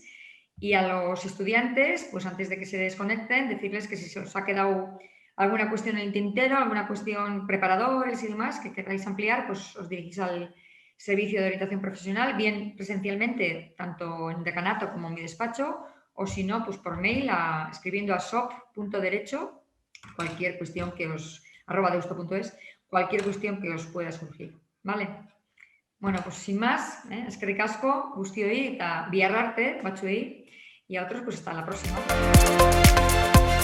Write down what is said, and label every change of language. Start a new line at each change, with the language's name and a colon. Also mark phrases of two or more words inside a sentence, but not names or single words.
Spanish: Y a los estudiantes, pues antes de que se desconecten, decirles que si se os ha quedado alguna cuestión en el tintero, alguna cuestión preparadores y demás que queráis ampliar, pues os dirigís al servicio de orientación profesional, bien presencialmente, tanto en decanato como en mi despacho, o si no, pues por mail, escribiendo a shop.derecho, cualquier cuestión que os, @deusto.es, cualquier cuestión que os pueda surgir, ¿vale? Bueno, pues sin más,
Basque: eskerrik asko, guztioi eta bihar arte batzuei,
Spanish: y a otros pues hasta la próxima.